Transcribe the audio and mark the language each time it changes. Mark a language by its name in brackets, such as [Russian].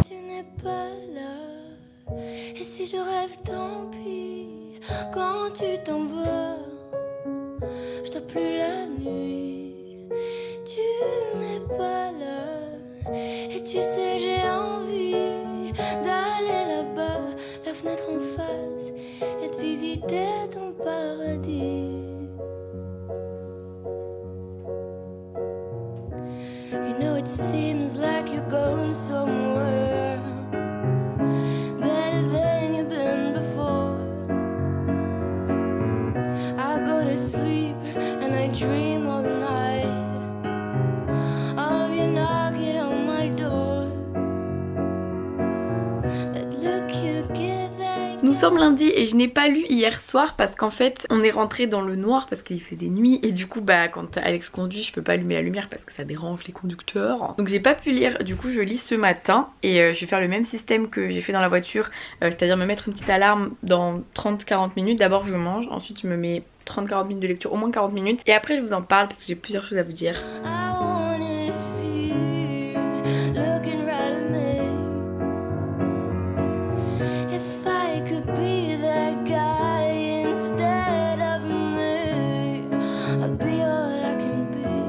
[French] Tu n'es pas là, et si je rêve tant pis, quand tu t'en vas, je dors plus la nuit. Tu n'es pas là, et tu sais j'ai envie d'aller là-bas, la fenêtre en face, et de visiter ton paradis. [English] You know it seems like you're going somewhere better than you've been before. I go to sleep and I dream all night of you knocking on my door. That look you give that. [French] Nous sommes lundi et je n'ai pas lu hier soir parce qu'en fait on est rentré dans le noir parce qu'il faisait nuit et du coup bah quand Alex conduit je peux pas allumer la lumière parce que ça dérange les conducteurs. Donc j'ai pas pu lire, du coup je lis ce matin et je vais faire le même système que j'ai fait dans la voiture, c'est-à-dire me mettre une petite alarme dans 30-40 minutes. D'abord je mange, ensuite je me mets 30-40 minutes de lecture, au moins 40 minutes et après je vous en parle parce que j'ai plusieurs choses à vous dire. [English] I wanna see you looking right at me. If I could be that guy instead of me, I'd be all I can be.